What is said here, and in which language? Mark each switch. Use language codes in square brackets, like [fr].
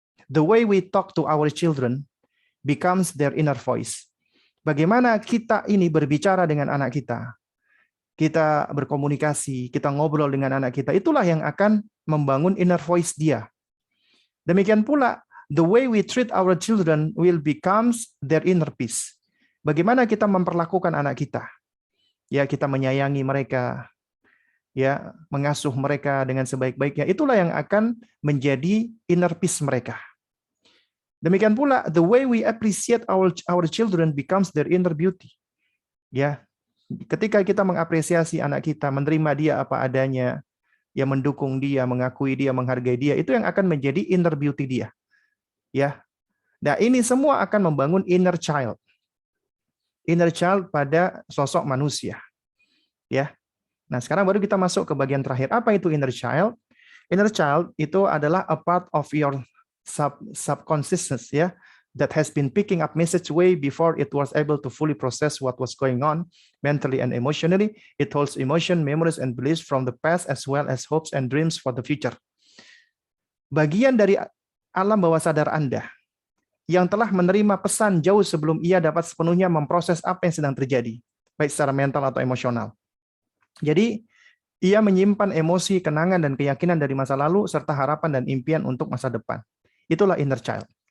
[en] The way we talk to our children becomes their inner voice. [id] Bagaimana kita ini berbicara dengan anak kita. Kita berkomunikasi, kita ngobrol dengan anak kita, itulah yang akan membangun inner voice dia. Demikian pula, [en] the way we treat our children will becomes their inner peace. [id] Bagaimana kita memperlakukan anak kita. Ya, kita menyayangi mereka, ya, mengasuh mereka dengan sebaik-baiknya, itulah yang akan menjadi inner peace mereka. Demikian pula, [en] the way we appreciate our children becomes their inner beauty. [id] Ya, ketika kita mengapresiasi anak kita, menerima dia apa adanya, ya mendukung dia, mengakui dia, menghargai dia, itu yang akan menjadi inner beauty dia. Ya. Nah, ini semua akan membangun inner child. Inner child pada sosok manusia. Ya. Nah, sekarang baru kita masuk ke bagian terakhir. Apa itu inner child? [en] Inner child [id] itu adalah [en] a part of your subconsciousness, ya, that has been picking up message way before it was able to fully process what was going on mentally and emotionally. It holds emotion, memories, and beliefs from the past as well as hopes and dreams for the future. [id] Bagian dari alam bawah sadar Anda yang telah menerima pesan jauh sebelum ia dapat sepenuhnya memproses apa yang sedang terjadi, baik secara mental atau emosional. Jadi, ia menyimpan emosi, kenangan, dan keyakinan dari masa lalu serta harapan dan impian untuk masa depan. Itulah inner child.